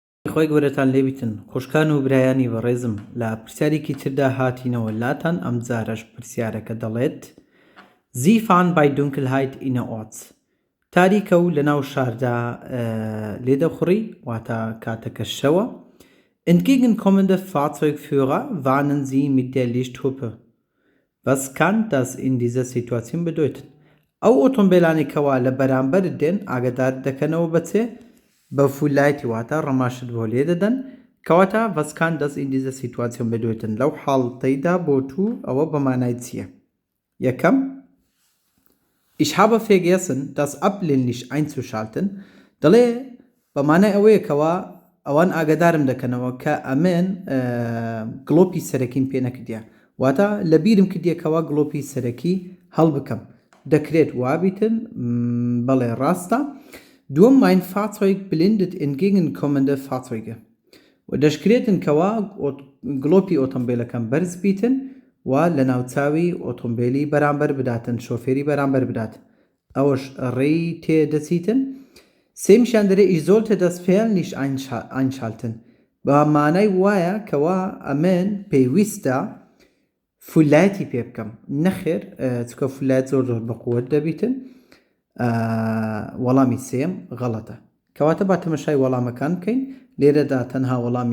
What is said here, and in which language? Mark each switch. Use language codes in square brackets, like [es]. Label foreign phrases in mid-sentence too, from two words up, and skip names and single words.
[ckb] خۆی گەورەتان لێبیتن خوشکان و برایانی بەڕێزم لە پرسیارێکی تردا هاتینەوە لاتان ئەم جارەش پرسیارەکە دەڵێت [de] Sie fahren bei Dunkelheit innerorts [ckb] تاریکە و لەناو شاردا لێدەخوڕی واتە کاتەکە شەوە [de] Entgegenkommende Fahrzeugführer warnen Sie mit der Lichthupe. Was kann das in dieser Situation bedeuten? [ckb] ئەو ئۆتۆمبیلانی کەوا لە بەرامبەر دێن ئاگادار دەکەنەوە بەچێ بە فولایتی واتە ڕەماشت بۆ لێ دەدەن کەواتە [de] was kann das in dieser Situation bedeuten [ckb] لەو حاڵتەیدا بۆ تو ئەوە بەمانای چییە؟ یەکەم [de] Ich habe vergessen das Abblendlicht einzuschalten [ckb] دەڵێ بەمانای ئەوەیە کەوا ئەوان ئاگادارم دەکەنەوە کە ئەمێن گڵۆپی سەرەکیم پێ نەکردیە واتە لە بیرم کردیە کەوا گڵۆپی سەرەکی هەڵ بکەم دەکرێت وابیتن بەڵێ ڕاستە دووەم [de] mein Fahrzeug blindet entgegenkommende Fahrzeuge [ckb] و دەشکرێتن کەوا گڵۆپی ئۆتۆمبیلەکەم بەرز بیتن و لە ناوچاوی ئۆتۆمبیلی بەرامبەر بداتن شۆفێری بەرامبەر بدات ئەوەش ڕێی تێدەچیتن سێمیشیان دەرێ [de] ich sollte das Fernlicht einschalten [ckb] بە مانای وایە کەوا ئەمێن پێویستە فولایەتی پێ بکەم نەخێر چکە فولایەت زۆر بەقووەت دەبیتن وەڵامی سێم غەڵەتە کەواتە با تەمەشای وەڵامەکان بکەین لێرەدا تەنها وەڵامی